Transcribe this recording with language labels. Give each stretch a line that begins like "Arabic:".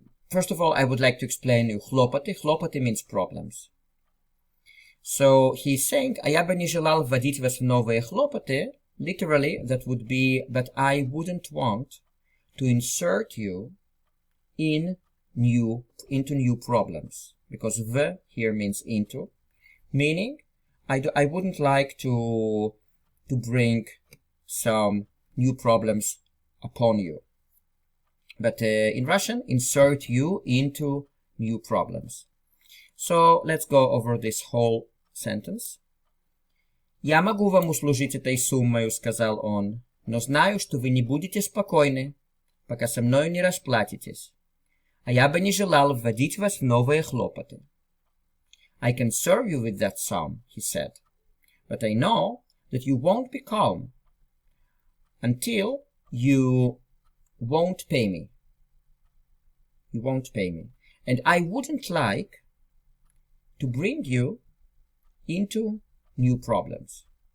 English: First of all, I would like to explain you хлопоты. Хлопоты means problems. So he's saying,
Russian: а я бы не желал вводить вас в новые хлопоты.
English: Literally, that would be, but I wouldn't want to insert you into new problems. Because v here means into. Meaning, I wouldn't like to bring some new problems upon you. But in Russian, insert you into new problems. So let's go over this whole sentence.
Russian: Я могу вам услужить этой суммой, сказал он, но знаю, что вы не будете спокойны, пока со мною не расплатитесь. А я бы не желал вводить вас в новые хлопоты.
English: I can serve you with that sum, he said, but I know that you won't be calm until you won't pay me. You won't pay me. And I wouldn't like to bring you into new problems.